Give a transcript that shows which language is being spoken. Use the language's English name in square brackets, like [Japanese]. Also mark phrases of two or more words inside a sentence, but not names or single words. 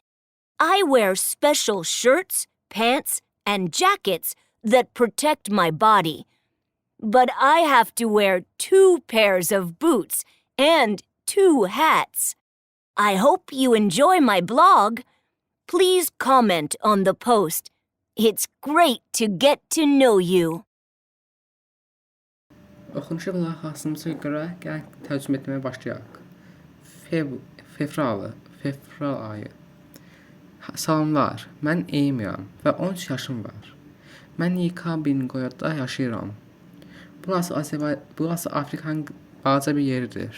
[English] I wear special shirts, pants, and jackets that protect my body. But I have to wear 2 pairs of boots and 2 hats. I hope you enjoy my blog. Please comment on the post. It's great to get to know you. [Azerbaijani] Oxunuşa qulaq asdığımıza görə gəlin tərcümə etməyə başlayaq. Fevral ayı. Salamlar, mən Eymiyam və 13 yaşım var. Mən Yekabingoyada yaşayıram. Burası Afrikanın balaca bir yeridir.